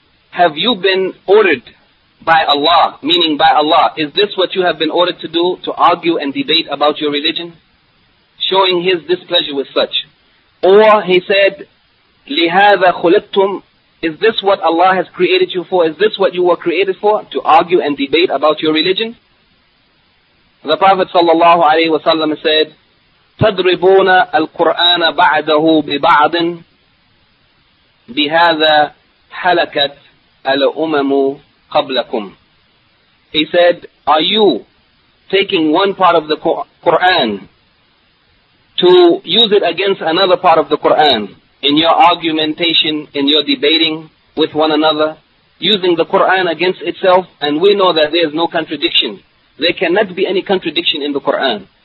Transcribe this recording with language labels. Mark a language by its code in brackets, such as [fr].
[en] Have you been ordered by Allah, meaning by Allah, is this what you have been ordered to do, to argue and debate about your religion? Showing his displeasure with such. Or he said, [ar] لِهَذَا خُلِقْتُمْ. [en] Is this what Allah has created you for? Is this what you were created for? To argue and debate about your religion? The Prophet sallallahu alayhi wa sallam said, [ar] تَدْرِبُونَ الْقُرْآنَ بَعْدَهُ بِبَعْضٍ بِهَذَا حَلَكَتْ الْأُمَمُ قَبْلَكُمْ. [en] He said, are you taking one part of the Qur'an to use it against another part of the Qur'an in your argumentation, in your debating with one another, using the Qur'an against itself? And we know that there is no contradiction. There cannot be any contradiction in the Qur'an.